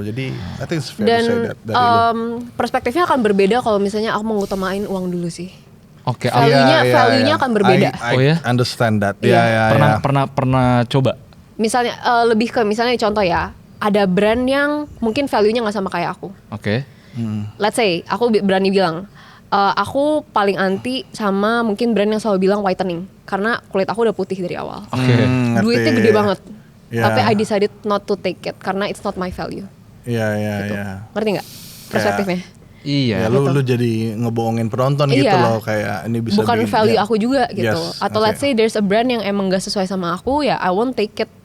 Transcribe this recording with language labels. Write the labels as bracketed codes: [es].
[id] Jadi [en] I think it's fair to say that [id] dari lu. Perspektifnya akan berbeda kalau misalnya aku mengutamain uang dulu sih. Oke, value-nya akan berbeda. [en] I understand that. [id] Pernah coba? Misalnya lebih ke misalnya contoh ya, ada brand yang mungkin value-nya nggak sama kayak aku. Oke. [en] Let's say [id] aku berani bilang, aku paling anti sama mungkin brand yang selalu bilang whitening karena kulit aku udah putih dari awal. Duitnya gede banget. Tapi [en] I decided not to take it [id] karena [en] it's not my value. [id] Gitu. Ngerti nggak perspektifnya? Iya. Lu jadi ngebohongin penonton gitu loh, kayak ini bisa bukan value aku juga gitu. Atau [en] let's say there's a brand [id] yang emang gak sesuai sama aku, ya [en] I won't take it.